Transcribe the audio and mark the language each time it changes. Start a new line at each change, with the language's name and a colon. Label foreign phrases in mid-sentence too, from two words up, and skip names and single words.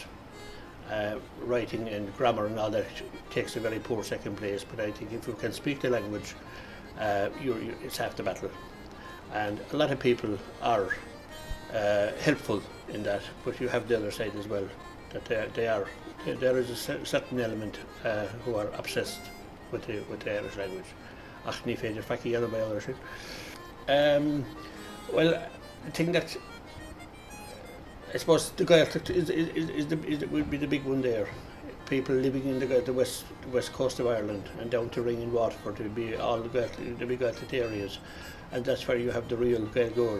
English: Writing and grammar and all that takes a very poor second place, but I think if you can speak the language, it's half the battle. And a lot of people are helpful in that, but you have the other side as well, that there is a certain element who are obsessed with the Irish language.
Irish: Ach, ní féidir faici eile
English: by Irish. Well, the thing that I suppose the Gaeltacht would be the big one there. People living in the west coast of Ireland and down to Ring and Waterford would be all the big Gaeltacht areas, and that's where you have the real Gaelgoers.